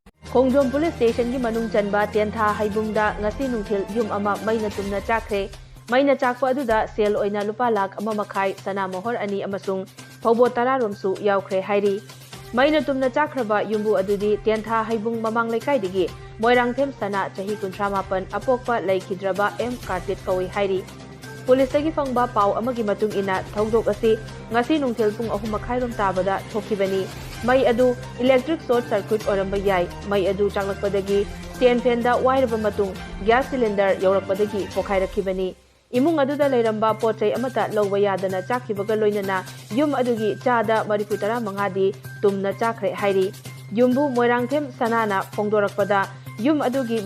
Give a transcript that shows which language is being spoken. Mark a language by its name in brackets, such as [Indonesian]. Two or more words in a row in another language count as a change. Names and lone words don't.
[Manipuri] Khongjom Police Station gi manung chanba Tiantha Haibungda ngasi nungthil yum ama maina tumna chakre maina chakpa aduda sel oina lupa lakh ama makhai sana mohor ani amasung phawbo tararom su yaukre hairi maina tumna chakraba yumbu adudi Tiantha Haibung mamang laikai digi Moirangthem sana chahi 38 apokpa laikhidraba M Kartit kawi hairi Police tagi fangba pau amagi matung ina thawdok asi ngasi nungthil pung 3 makhairom tabada thokibani Mai adu [English] electric short circuit [Manipuri] oramba yai mai adu chaklakpadagi ten fenda wairaba matung [English] gas cylinder [Manipuri] yaurakpadagi pokhairakibani imung aduda leiramba pochai amata lawba yadana chakhibaga loinana yum adugi chada 35 di tumna chakre hairi yumbu Moirangthem sanana phongdorakpada yum adugi